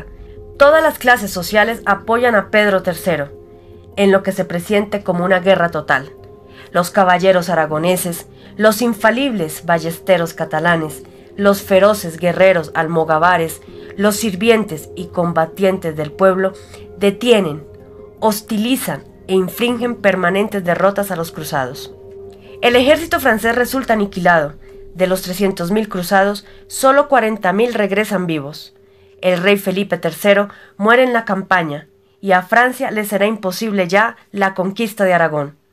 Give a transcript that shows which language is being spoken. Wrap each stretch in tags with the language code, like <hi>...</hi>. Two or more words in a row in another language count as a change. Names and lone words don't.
<es>Todas las clases sociales apoyan a Pedro III, en lo que se presiente como una guerra total. Los caballeros aragoneses, los infalibles ballesteros catalanes, los feroces guerreros almogávares, los sirvientes y combatientes del pueblo detienen, hostilizan e infligen permanentes derrotas a los cruzados. El ejército francés resulta aniquilado. De los 300.000 cruzados, solo 40.000 regresan vivos. El rey Felipe III muere en la campaña y a Francia le será imposible ya la conquista de Aragón.</es>